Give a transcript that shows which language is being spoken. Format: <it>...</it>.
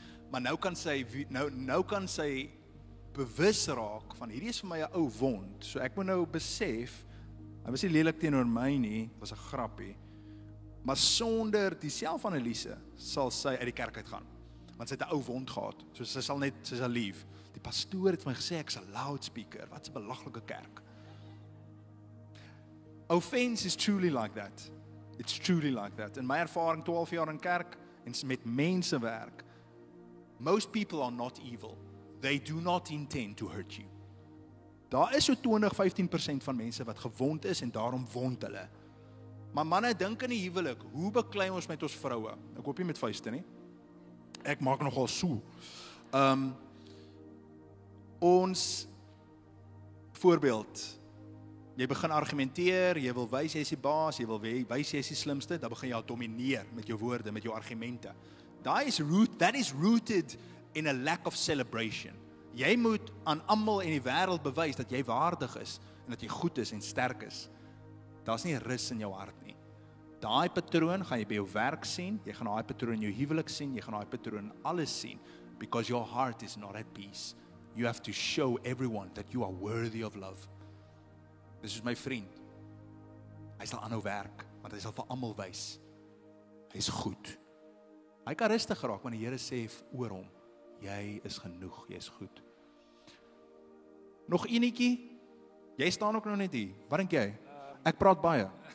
<af>Maar nou kan sy bewus raak van, hierdie is vir my 'n ou wond, so ek moet nou besef, hy was nie lelik teenoor my nie, was 'n grappie. Maar sonder die selfanalise sal sy uit die kerk uitgaan. Want sy het 'n ou wond gehad. So sy sal leave. Die pastoor het vir my gesê ek's 'n loudspeaker. Wat 'n belaglike kerk.</af> <en>Offense is truly like that. It's truly like that.</en> <af>In my ervaring 12 jaar in kerk en met mense werk,</af> <en>most people are not evil. They do not intend to hurt you.</en> <af>Daar is so 20-15% van mense wat gewond is en daarom wond hulle. Maar manne, dink in die huwelik, hoe beklei ons met ons vroue? Ek hoop nie met vuiste nie. Ek maak nogal so. Ons voorbeeld, jy begin argumenteer, jy wil wys jy is die baas, jy wil wys jy is die slimste, dan begin jy domineer met jou woorde, met jou argumente.</af> <en>That is rooted in a lack of celebration.</en> <af>Jy moet aan almal in die wêreld bewys dat jy waardig is en dat jy goed is en sterk is. Daar's nie rus in jou hart nie. Daai patroon gaan jy by jou werk sien, jy gaan daai patroon in jou huwelik sien, jy gaan daai patroon in alles sien,</af> <en>because your heart is not at peace. You have to show everyone that you are worthy of love.</en> <af>Dis is my vriend. Hy sal aanhou werk, want hy sal vir almal wys. Hy is goed. Hy kan rustig raak wanneer die Here sê oor hom, jy is genoeg, jy is goed. Nog enetjie? Jy staan ook nog net hier. Wat dink jy? Ek praat baie.</af>